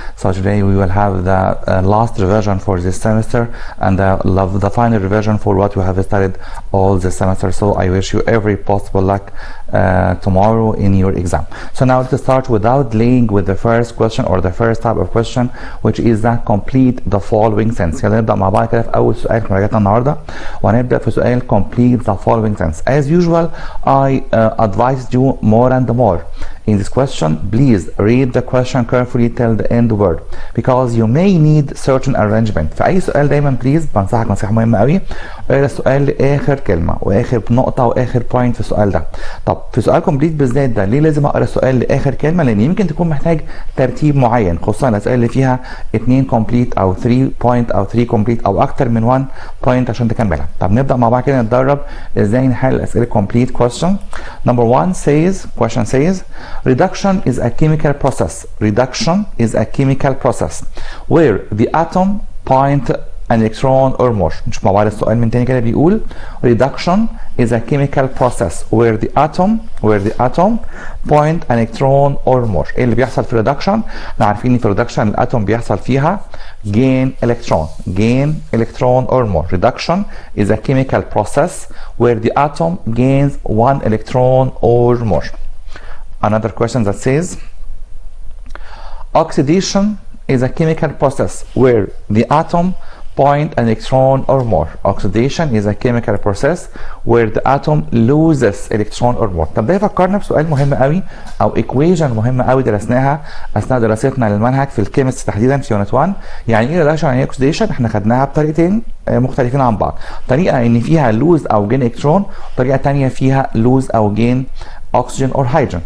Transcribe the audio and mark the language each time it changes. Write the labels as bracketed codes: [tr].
[en] So today we will have the last revision for this semester and the final revision for what we have studied all the semester. So I wish you every possible luck tomorrow in your exam. So now let's start without delaying with the first question or the first type of question, which is that complete the following sentence. [ar] يلا نبدأ مع بعض كده في أول سؤال في مراجعتنا النهارده وهنبدأ في سؤال [en] complete the following sentence. As usual I advised you more and more in this question. Please read the question carefully till the end word because you may need certain arrangement. [ar] في أي سؤال دايما بليز بنصحك نصيحة مهمة قوي، اقرا السؤال لآخر كلمة وآخر نقطة وآخر بوينت في السؤال ده. طب في سؤال كومبليت بالذات ده ليه لازم اقرا السؤال لآخر كلمة؟ لأن يمكن تكون محتاج ترتيب معين، خصوصا الأسئلة اللي فيها 2 كومبليت أو 3 بوينت أو 3 كومبليت أو أكتر من 1 بوينت عشان تكملها. طب نبدأ مع بعض كده نتدرب ازاي نحل الأسئلة [en] complete question. Number 1 says, question says, reduction is a chemical process. Reduction is a chemical process where the atom point an electron or more. [ar] نشوف مع بعض السؤال من تاني كده بيقول [en] reduction is a chemical process where the atom point an electron or more. [ar] ايه اللي بيحصل في reduction؟ احنا عارفين ان في reduction الاتوم بيحصل فيها [en] gain electron or more. Reduction is a chemical process where the atom gains 1 electron or more. Another question that says oxidation is a chemical process where the atom point an electron or more. Oxidation is a chemical process where the atom loses electron or more. [ar] طب ده يفكرنا بسؤال مهم قوي او equation مهمه قوي درسناها اثناء دراستنا للمنهج في الكيمستري تحديدا في يونت 1. يعني ايه ريدكشن يعني ايه اوكسيديشن؟ احنا خدناها بطريقتين مختلفين عن بعض، طريقه ان فيها لوز او جين الكترون وطريقه ثانيه فيها لوز او جين اكسجين اور هيدروجين.